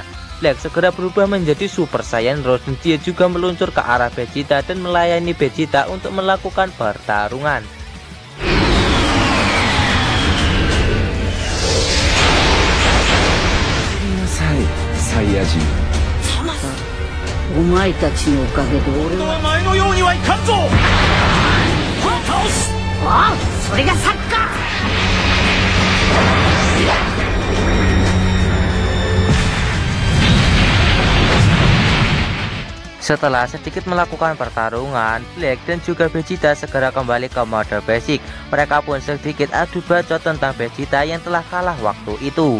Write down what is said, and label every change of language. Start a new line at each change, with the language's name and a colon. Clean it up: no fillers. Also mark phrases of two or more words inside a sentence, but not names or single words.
Indonesian: Black segera berubah menjadi Super Saiyan Rose dan dia juga meluncur ke arah Vegeta dan melayani Vegeta untuk melakukan pertarungan. Saiyajin.
Japanese: お前たちのおかげで俺は前のようにはいかんぞ。倒す。ああ、それがサッカー。
Indonesian: Setelah sedikit melakukan pertarungan, Black dan juga Vegeta segera kembali ke mode basic. Mereka pun sedikit adu bacot tentang Vegeta yang telah kalah waktu itu.